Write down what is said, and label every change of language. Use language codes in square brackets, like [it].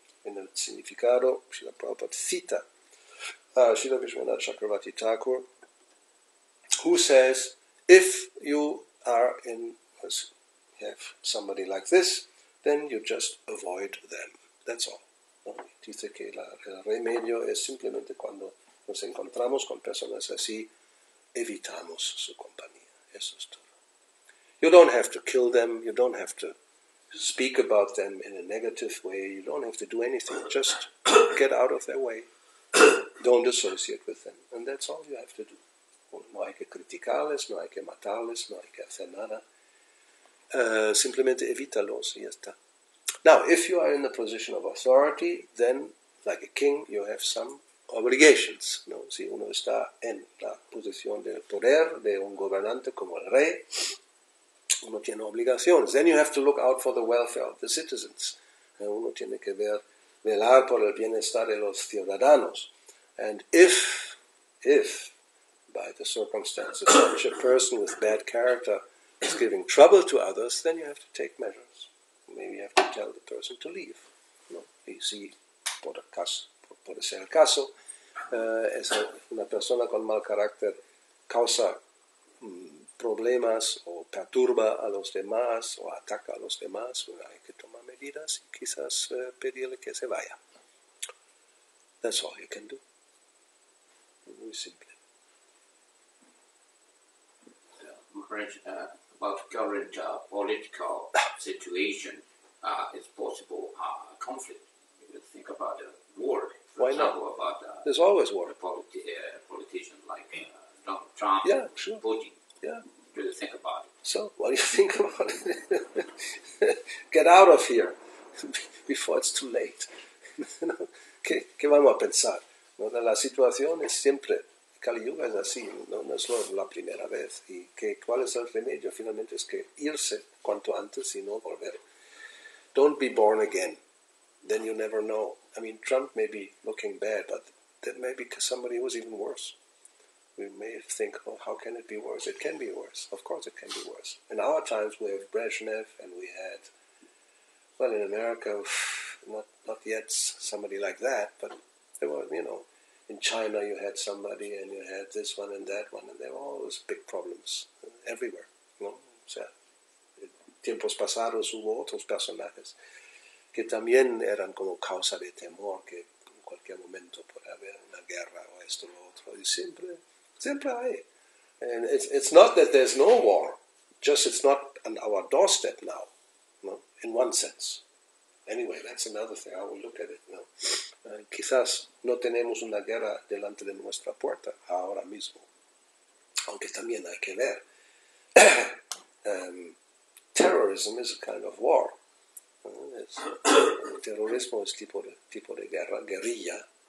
[en] In [es] el significado, Srila Prabhupada cita [en] Srila Vishwanath Chakravarti Thakur, who says, if you are have somebody like this, then you just avoid them. That's all. [es] ¿no? Dice que el remedio es simplemente cuando nos encontramos con personas así, evitamos su compañía. Eso es todo. [en] You don't have to kill them, you don't have to speak about them in a negative way, you don't have to do anything, just get out of their way. Don't associate with them, and that's all you have to do. [es] No hay que criticarles, no hay que matarles, no hay que hacer nada. Simplemente evítalos y ya está. [en] Now, if you are in the position of authority, then, like a king, you have some obligations, [es] ¿no? Si uno está en la posición de poder de un gobernante como el rey, uno tiene obligaciones. [en] Then you have to look out for the welfare of the citizens. [es] Uno tiene que velar por el bienestar de los ciudadanos. [en] And if by the circumstances such a person with bad character is giving trouble to others, then you have to take measures. Maybe you have to tell the person to leave. [es] ¿No? Y si puede ser el caso, es una persona con mal carácter causa problemas o perturba a los demás o ataca a los demás, bueno, hay que tomar medidas y quizás pedirle que se vaya. [en] That's all you can do. [es] Muy simple. [en] Maharaj, about current political situation, is possible conflict. You think about war. For Why example, not? about There's always war. Politicians like Donald Trump, Yeah, sure. Putin. Yeah. Do you think about it? So, what do you think about it? Get out of here before it's too late. [es] ¿Qué vamos a pensar? ¿No? La situación es siempre, Kali Yuga es así, no es la primera vez. ¿Y cuál es el remedio? Finalmente es que irse cuanto antes y no volver. [en] Don't be born again. Then you never know. I mean, Trump may be looking bad, but that may be somebody who's even worse. We may think, oh, how can it be worse? It can be worse. Of course it can be worse. In our times we have Brezhnev and we had, well, in America, not yet somebody like that, but there were, in China you had somebody and you had this one and that one, and there were always big problems everywhere. [es] ¿No? O sea, en tiempos pasados hubo otros personajes que también eran como causa de temor, que en cualquier momento puede haber una guerra o esto o lo otro, y siempre hay. [en] And it's not that there's no war, just it's not on our doorstep now, no? In one sense. Anyway, that's another thing, I will look at it. [es] No? Quizás no tenemos una guerra delante de nuestra puerta ahora mismo, aunque también hay que ver. [en] Terrorism is a kind of war. [es] El terrorismo es tipo de guerra, guerrilla.